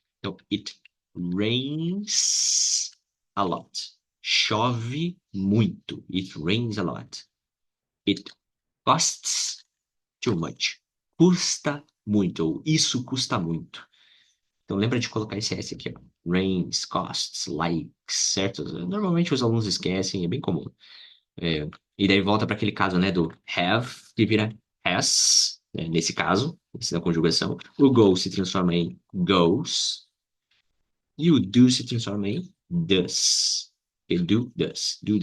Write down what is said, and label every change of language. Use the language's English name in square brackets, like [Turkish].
[English] Então, it rains a lot. [Portuguese] Chove muito. [English] It rains a lot. It costs too much. [Portuguese] Custa muito, ou isso custa muito. Então lembra de colocar esse S aqui, ó. [English] Rains, costs, likes, certo? [Portuguese] Normalmente os alunos esquecem, é bem comum. É, e daí volta para aquele caso, né, do have, que vira has, né, nesse caso, esse da conjugação. O go se transforma em goes, e o do se transforma em does. E do does.